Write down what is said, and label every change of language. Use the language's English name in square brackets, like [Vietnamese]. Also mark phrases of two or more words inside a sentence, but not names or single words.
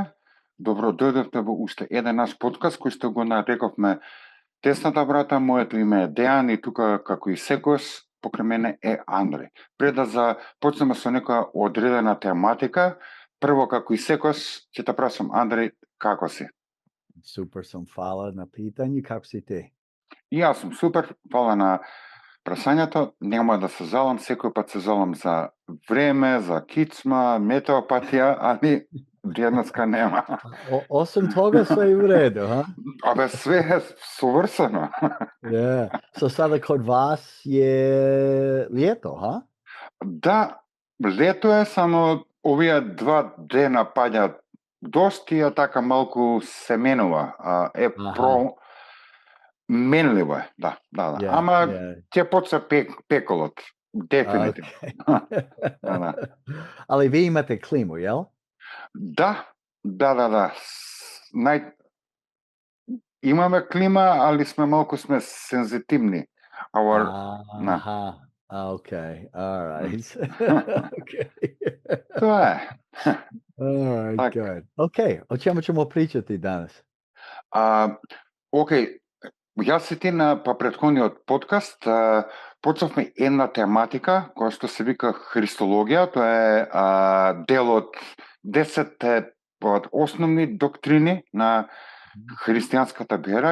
[Macedonian] Добро дојдовте во уште еден наш подкаст кој што го нарековме Тесната брата. Моето име е Дејан и тука како и секојаш покрај мене е Андреј. Пред да започнеме со некоја одредена тематика, прво како и секојаш ќе те прашам Андреј, како си? [Serbian] Super sam hvala na pitanju. Kako si ti? [Macedonian] И јас сум супер, фала на прашањето. Нема да се жалам, секој пат се жалам за време, за кичма, метеопатија, али денеска нема. [Serbian] Osim toga sve je u redu, ha? [Macedonian] Абе, све е совршено. [Serbian] Je. So sada kod vas je ljeto, ha? [Macedonian] Да, лето е, само овие 2 дена паѓа дошт и така малку се менува. Е Aha. менливо е, да. [Serbian] Je, [Macedonian] Ама [Serbian] je. [Macedonian] ќе почне пеколот, дефинитивно. [English] Okay. [Macedonian] Да. [Serbian] Ali vi imate klimu, jel? [Macedonian] Да. Нај Имаме клима, али сме сензитивни. Да. [English] Aha. Okay. All right. Okay. [Macedonian] Тоа е. [English] All right, [Macedonian] Така. [English] good. Okay. [Serbian] O čemu ćemo pričati danas? [Macedonian] Океј, јас и ти на претходниот подкаст почнавме една тематика која што се вика Христологија. Тоа е дел од 10 основни доктрини на христијанската вера.